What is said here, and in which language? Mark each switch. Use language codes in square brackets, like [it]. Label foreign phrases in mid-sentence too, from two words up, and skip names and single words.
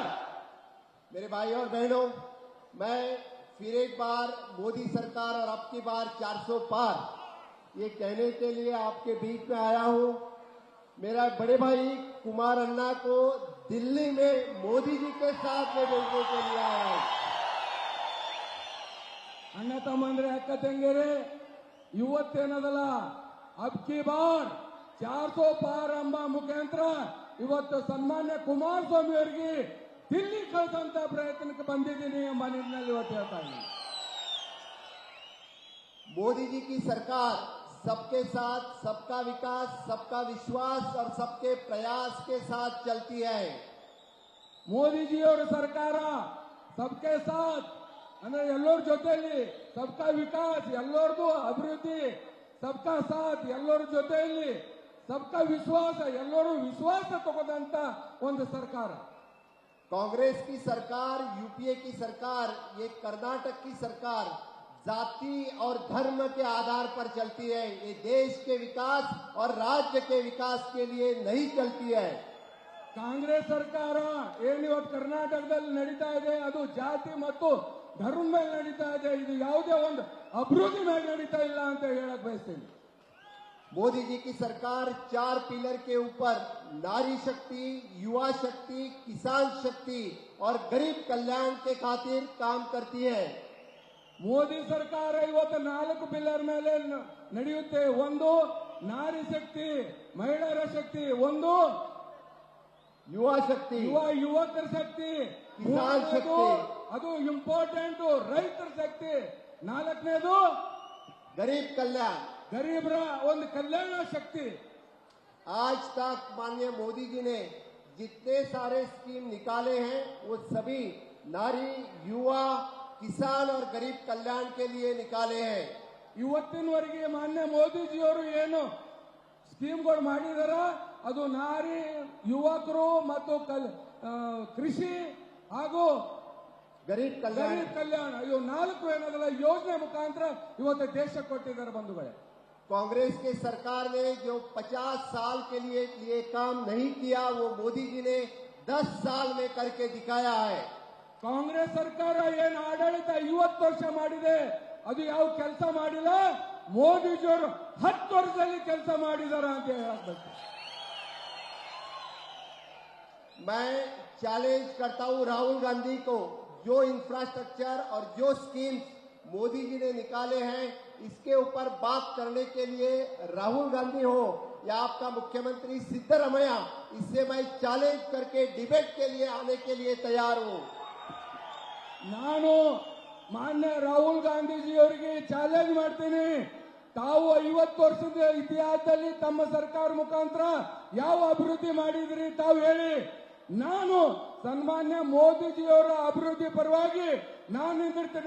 [hi] मेरे भाई और बहनों, मैं फिर एक बार मोदी सरकार और अब की बार 400 पार ये कहने के लिए आपके बीच में आया हूं. मेरा बड़े भाई कुमार अन्ना को दिल्ली में मोदी जी के साथ में भेजने के लिए आया हूं. [kn] ಅಣ್ಣ ತಮ್ಮಂದ್ರೆ, ಅಕ್ಕ ತಂಗಿಯರೇ, ಇವತ್ತೇನದಲ್ಲ [hi] अब की बार 400 पार [kn] ಎಂಬ ಮುಖಾಂತರ ಇವತ್ತು ಸನ್ಮಾನ್ಯ ಕುಮಾರಸ್ವಾಮಿ ಅವರಿಗೆ ದಿಲ್ಲಿ ಕಳಿಸಂತ ಪ್ರಯತ್ನಕ್ಕೆ ಬಂದಿದ್ದೀನಿ ಎಂಬ ನಿಟ್ಟಿನಲ್ಲಿ ಇವತ್ತು ಹೇಳ್ತಾ ಇದ್ದೀನಿ. [hi] मोदी जी की सरकार सबके साथ, सबका विकास, सबका विश्वास और सबके प्रयास के साथ चलती है. [kn] ಮೋದಿಜಿಯವರ ಸರ್ಕಾರ [hi] सबके साथ [kn] ಅಂದ್ರೆ ಎಲ್ಲರ ಜೊತೆಯಲ್ಲಿ, [hi] सबका विकास [kn] ಎಲ್ಲರದು ಅಭಿವೃದ್ಧಿ, [hi] सबका साथ [kn] ಎಲ್ಲರ ಜೊತೆಯಲ್ಲಿ, [hi] सबका विश्वास [kn] ಎಲ್ಲರೂ ವಿಶ್ವಾಸ ತಗೊಂಡಂತ ಒಂದು ಸರ್ಕಾರ. [hi] कांग्रेस की सरकार, यूपीए की सरकार, ये कर्नाटक की सरकार जाति और धर्म के आधार पर चलती है. ये देश के विकास और राज्य के विकास के लिए नहीं चलती है. [kn] ಕಾಂಗ್ರೆಸ್ ಸರ್ಕಾರ ಏನಿವತ್ತು ಕರ್ನಾಟಕದಲ್ಲಿ ನಡೀತಾ ಇದೆ ಅದು ಜಾತಿ ಮತ್ತು ಧರ್ಮ ಮೇಲೆ ನಡೀತಾ ಇದೆ. ಇದು ಯಾವುದೇ ಒಂದು ಅಭಿವೃದ್ಧಿ ಮೇಲೆ ನಡೀತಾ ಇಲ್ಲ ಅಂತ ಹೇಳಕ್ ಬಯಸ್ತೀನಿ. [hi] मोदी जी की सरकार 4 पिलर के ऊपर नारी शक्ति, युवा शक्ति, किसान शक्ति और गरीब कल्याण के खातिर काम करती है. [kn] ಮೋದಿ ಸರ್ಕಾರ ಇವತ್ತು 4 ಪಿಲ್ಲರ್ ಮೇಲೆ ನಡೆಯುತ್ತೆ. ಒಂದು ನಾರಿ ಶಕ್ತಿ, ಮಹಿಳೆಯರ ಶಕ್ತಿ, ಒಂದು [hi] युवा शक्ति, [kn] ಯುವಕರ ಶಕ್ತಿ, ಕಿಸಾನ್ ಶಕ್ತಿ, ಅದು ಇಂಪಾರ್ಟೆಂಟ್ ರೈತರ ಶಕ್ತಿ, 4ನೇದು [hi] गरीब कल्याण. [kn] ಗರೀಬರ ಒಂದು ಕಲ್ಯಾಣ ಶಕ್ತಿ. [hi] आज तक माननीय मोदी जी ने जितने सारे स्कीम निकाले हैं वो सभी नारी, युवा, किसान और गरीब कल्याण के लिए निकाले हैं. [kn] ಇವತ್ತಿನವರೆಗೆ ಮಾನ್ಯ ಮೋದಿಜಿಯವರು ಏನು ಸ್ಕೀಮ್ಗಳು ಮಾಡಿದಾರ ಅದು ನಾರಿ, ಯುವಕರು ಮತ್ತು ಕೃಷಿ ಹಾಗೂ [hi] गरीब कल्याण. गरीब कल्याण, [kn] ಇವು 4 ಏನದಲ್ಲ ಯೋಜನೆ ಮುಖಾಂತರ ಇವತ್ತು ದೇಶ ಕೊಟ್ಟಿದ್ದಾರೆ ಬಂಧುಗಳೇ. [hi] कांग्रेस के सरकार ने जो 50 साल के लिए ये काम नहीं किया वो मोदी जी ने 10 साल में करके दिखाया है. [kn] ಕಾಂಗ್ರೆಸ್ ಸರ್ಕಾರ ಏನು ಆಡಳಿತ 50 ವರ್ಷ ಮಾಡಿದೆ ಅದು ಯಾವ ಕೆಲಸ ಮಾಡಿಲ್ಲ. ಮೋದಿಜಿಯವರು 10 ವರ್ಷದಲ್ಲಿ ಕೆಲಸ ಮಾಡಿದಾರ ಅಂತ ಹೇಳಬೇಕು. [hi] मैं चैलेंज करता हूं राहुल गांधी को, जो इंफ्रास्ट्रक्चर और जो स्कीम्स मोदी जी ने निकाले हैं इसके ऊपर बात करने के लिए राहुल गांधी हो या आपका मुख्यमंत्री सिद्धरमैया, इससे मैं चैलेंज करके डिबेट के लिए आने के लिए तैयार हूं। [kn] ನಾನು ಮಾನ್ಯ ರಾಹುಲ್ ಗಾಂಧೀಜಿಯವರಿಗೆ ಚಾಲೆಂಜ್ ಮಾಡ್ತೀನಿ. ತಾವು 50 ವರ್ಷದ ಇತಿಹಾಸದಲ್ಲಿ ತಮ್ಮ ಸರ್ಕಾರ ಮುಖಾಂತರ ಯಾವ ಅಭಿವೃದ್ಧಿ ಮಾಡಿದ್ರಿ ತಾವು ಹೇಳಿ. ನಾನು ಸನ್ಮಾನ್ಯ ಮೋದಿಜಿಯವರ ಅಭಿವೃದ್ಧಿ ಪರವಾಗಿ ನಾನು ನಿಂತಿರ್ತೀನಿ.